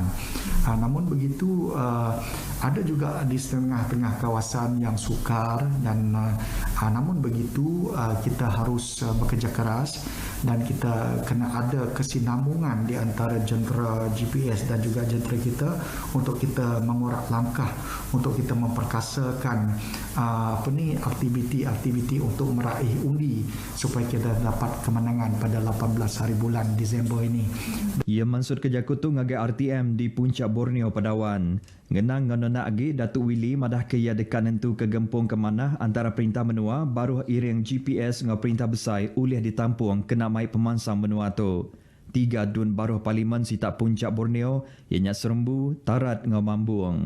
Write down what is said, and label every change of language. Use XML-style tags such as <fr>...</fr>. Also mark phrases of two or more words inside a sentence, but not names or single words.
<ms>Namun begitu, ada juga di tengah-tengah kawasan yang sukar dan namun begitu kita harus bekerja keras dan kita kena ada kesinambungan di antara jentera GPS dan juga jentera kita untuk kita mengorak langkah untuk kita memperkasakan aktiviti-aktiviti untuk meraih undi supaya kita dapat kemenangan pada 18 hari bulan Disember ini.</ms> <iba>Ia mansur ke Jakutu ngagai RTM di Puncak Borneo Padawan. Ngenang ngenona agi Datuk Willy madah ke ia dekat nentu ke gempung ke mana antara perintah menua baru iring GPS ngau perintah besar ulih ditampung kena mai pemansang menua tu. 3 dun baruh Parlimen sitak Puncak Borneo ianya Serembu, Tarat ngau Mambung.</iba>